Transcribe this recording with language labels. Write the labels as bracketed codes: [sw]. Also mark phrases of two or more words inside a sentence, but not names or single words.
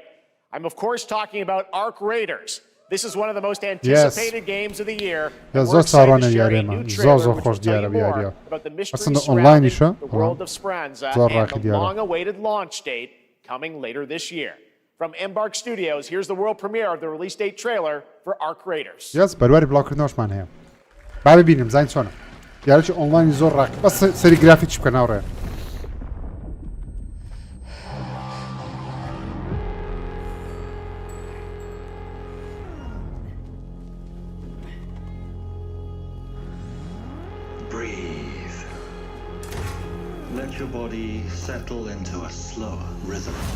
[en] I'm of course talking about Arc Raiders. This is one of the most anticipated games of the year. We're excited to share a new trailer which will tell you more about the mystery surrounding the world of Speranza and the long-awaited launch date coming later this year. From Embark Studios, here's the world premiere of the release date trailer for Arc Raiders. Yes, [ckb] بەرواری بڵاوکردنەوەشمان هەیە. با ببینیم زین چۆنە. دیارەکی ئۆنلاینی زۆر ڕاک. بەس سەری گرافیکی بکە ناوڕێ. [en] Breathe. Let your body settle into a slower rhythm.